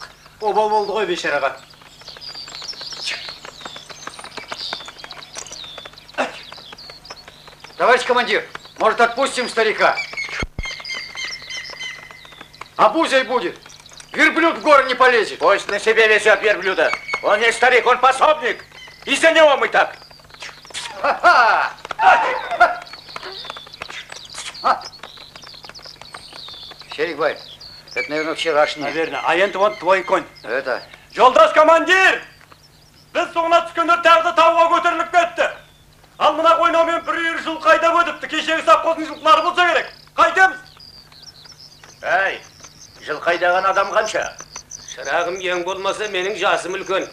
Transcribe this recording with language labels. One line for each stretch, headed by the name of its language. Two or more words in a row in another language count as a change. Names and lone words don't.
Kazakh: Обал болды ғой бешараға.
Russian: Товарищ командир, может, отпустим старика? Обузой будет. Верблюд в горы не полезет. Пусть на себе везет верблюда. Он не старик, он пособник. Из-за него мы так. Шерикбай, это, наверное, вчерашний. Наверное. А енді вот твой конь. Это...
Kazakh: Жолдас командир! Біз соңына түскендер тағы тауға көтеріліп кетті. Ал мына қойнаумен бір жыл қайдап өтіпті. Кешегі совхоздың жылқылары болса керек. Қайтеміз? Әй, жыл қайдаған адам қанша? Шырағым ең болмаса менің жасым үлкен.